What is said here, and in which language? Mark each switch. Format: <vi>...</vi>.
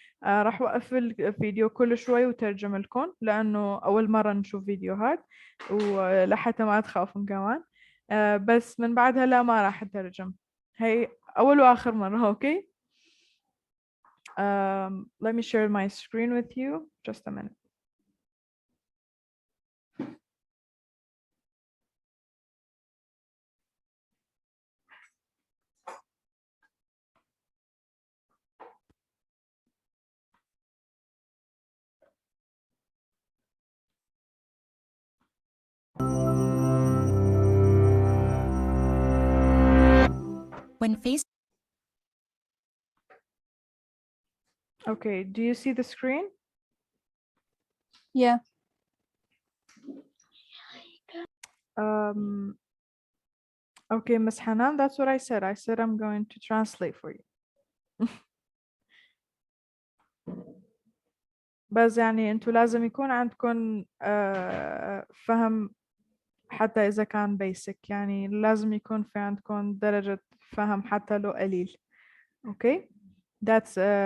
<ar>راح وقف الفيديو كل شوي وترجم لكم لأنه أول مرة نشوف فيديوهات ولحتى ما تخافون كمان. بس من بعدها لا ما راح أترجم. هي أول وآخر مرة. أوكي.</ar> <en>Let me share my screen with you. Just a minute. When faced. Okay, do you see the screen? Yeah. Okay, Miss Hanan, that's what I said. I said I'm going to translate for you.</en> <ar>بس يعني انتوا لازم يكون عندكم فهم حتى إذا كان basic، يعني لازم يكون في عندكم درجة فهم حتى لو قليل.</ar> <en>Okay, that's</en>